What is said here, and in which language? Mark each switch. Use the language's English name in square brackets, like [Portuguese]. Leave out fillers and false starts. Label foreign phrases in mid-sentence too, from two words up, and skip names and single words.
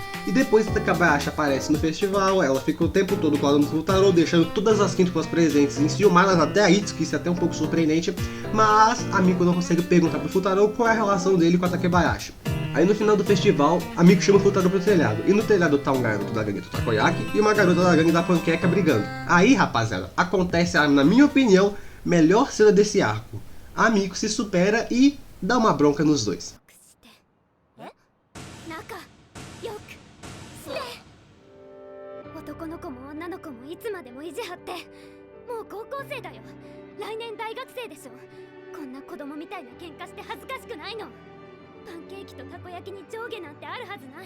[Portuguese] E depois que a Takabayashi aparece no festival, ela fica o tempo todo com o aluno do Futaro, deixando todas as quíntuplas presentes enciumadas, até a Itsuki, isso é até um pouco surpreendente, mas a Miko não consegue perguntar pro Futaro qual é a relação dele com a Takebayashi. Aí no final do festival, a Miko chama o Futaro pro telhado, e no telhado tá um garoto da gangue do Takoyaki e uma garota da gangue da panqueca brigando. Aí, rapaziada, acontece a, na minha opinião, melhor cena desse arco. A Miko se supera e dá uma bronca nos dois. [Japanese] 男の子も女の子もいつまでも意地張って。もう高校生だよ。来年大学生でしょ。こんな子供みたいな喧嘩して恥ずかしくないの。パンケーキとたこ焼きに上下なんてあるはずない。